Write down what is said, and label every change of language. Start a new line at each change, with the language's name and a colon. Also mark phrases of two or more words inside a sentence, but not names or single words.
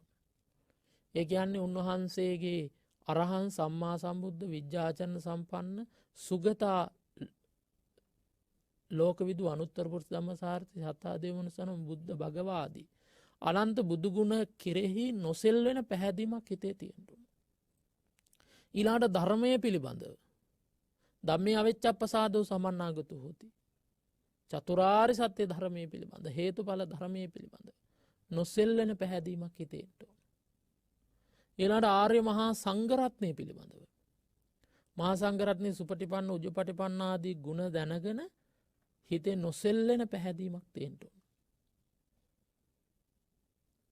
Sinhala: ඒ කියන්නේ උන්වහන්සේගේ
Pali: අරහං සම්මා සම්බුද්ධ විජ්ජාචරණ සම්පන්න සුගතා ලෝකවිදු අනුත්තර පුරුෂ ධම්මසාරති සතා දේවමනසන බුද්ධ භගවාදී
Sinhala: අනන්ත බුදු ගුණ කෙරෙහි නොසෙල්වෙන පැහැදීමක් හිතේ තියෙන්න ඕන. ඊළඟට ධර්මයේ පිළිබඳව
Pali: ධම්මේ අවෙච්චප්පසාදෝ සමන්නාගතෝ හොති.
Sinhala: චතුරාර්ය සත්‍ය ධර්මයේ පිළිබඳ හේතුඵල ධර්මයේ පිළිබඳ නොසෙල්වෙන පැහැදීමක් හිතේ තියෙන්න ඕන. ඊළඟට ආර්ය මහා සංඝරත්නය පිළිබඳව මහා සංඝරත්නයේ
Pali: සුපටිපන්න උජුපටිපන්න
Sinhala: ආදී ගුණ දැනගෙන හිතේ නොසෙල්වෙන පැහැදීමක් තියෙන්න ඕන.